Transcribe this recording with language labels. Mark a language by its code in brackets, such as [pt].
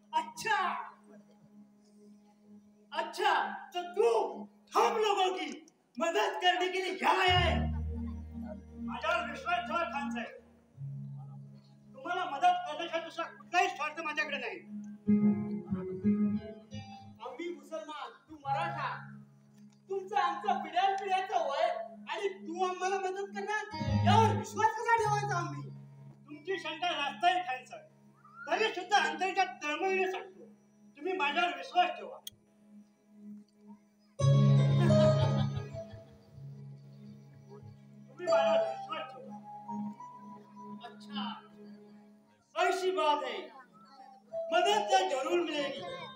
[hi] अच्छा अच्छा, तो तू हम लोगों की मदद करने के लिए यहाँ आया है. [mr] माझ्यावर विश्वास ठेवा खान साहेब. तुम्हाला मदत करण्याचा दुसरा कुठलाही स्वार्थ माझ्याकडे नाही. आम्ही मुसलमान, तू मराठा. तुमचं आमचं पिढ्याचं वय आणि तू आम्हाला मदत करणार यावर विश्वास कसा ठेवायचा आम्ही? तुमची शंका रास्ताही खान साहेब. तरी सुद्धा अंतरीच्या तळमळीने सांगतो, तुम्ही माझ्यावर विश्वास ठेवा. तुम्ही माझ्यावर विश्वास ठेवा. [hi] अच्छा ऐसी बात है, मदद तो जरूर मिलेगी.